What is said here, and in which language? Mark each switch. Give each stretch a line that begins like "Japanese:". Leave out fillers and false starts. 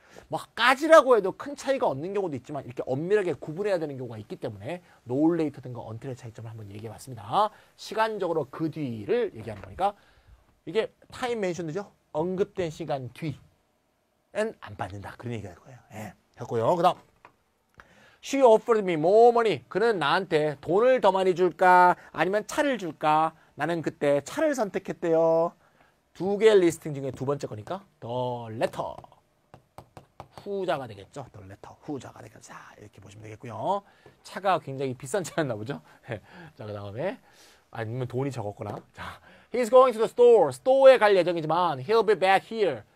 Korean: 뭐 까지라고 해도 큰 차이가 없는 경우도 있지만 이렇게 엄밀하게 구분해야 되는 경우가 있기 때문에 노 레이터든가 언틀의 차이점을 한번 얘기해봤습니다. 시간적으로 그 뒤를 얘기하는 거니까 이게 타임 멘션드죠. 언급된 시간 뒤엔 안 받는다. 그런 얘기가 될 거예요. 예. 됐고요. 그 다음
English: She offered me more money.
Korean: 그는 나한테 돈을 더 많이 줄까? 아니면 차를 줄까? 나는 그때 차를 선택했대요. 두 개의 리스팅 중에 두 번째 거니까 the letter. 후자가 되겠죠. the letter. 후자가 되겠죠. 자, 이렇게 보시면 되겠고요. 차가 굉장히 비싼 차였나 보죠. 자, 그 다음에 아니면 돈이 적었거나. 자,
English: he's going to the store.
Korean: 스토어에 갈 예정이지만
English: he'll be back here.